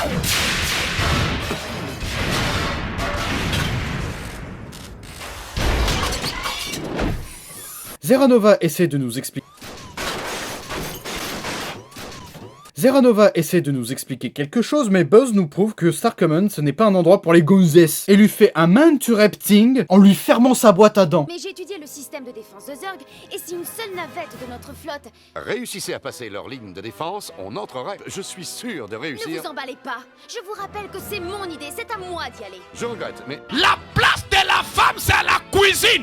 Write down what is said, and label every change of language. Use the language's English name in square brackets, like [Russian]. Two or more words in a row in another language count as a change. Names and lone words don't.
[French] Zeranova essaie de nous expliquer... Zeranova essaie de nous expliquer quelque chose, mais Buzz nous prouve que Star Command ce n'est pas un endroit pour les gonzesses, et lui fait un man-to-rapting en lui fermant sa boîte à dents. Mais j'ai étudié le système de défense de Zurg, et si une seule navette de notre flotte... Réussissez à passer leur ligne de défense, on entrerait. Je suis sûr de Ne réussir. vous emballez pas. Je vous rappelle que c'est mon idée, c'est à moi d'y aller. Je regrette, mais La place de la femme, c'est à la cuisine.